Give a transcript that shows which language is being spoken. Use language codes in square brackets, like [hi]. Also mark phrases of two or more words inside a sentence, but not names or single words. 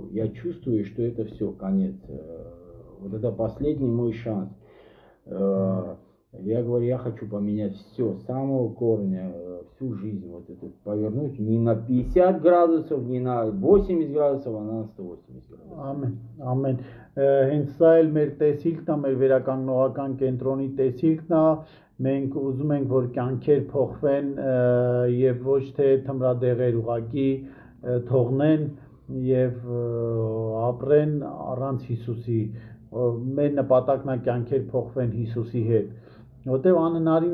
[ru] Я чувствую, что это все, конец. Вот это последний мой шанс. Я говорю, я хочу поменять все, с самого корня, всю жизнь вот эту повернуть не на 50 градусов, не на 80 градусов, а на 180 градусов. [hy] Ամեն, ամեն։ Հենց սա էլ մեր տեսիլքն է, մեր վերականգնողական կենտրոնի տեսիլքն է։ Մենք ուզում ենք, որ կյանքեր փոխվեն եւ ոչ թե թմրադեղեր ուղակի թողնեն եւ ապրեն առանց Հիսուսի։ Մեր նպատակն է կյանքեր փոխվեն Հիսուսի հետ։ Որտեւ անհնարին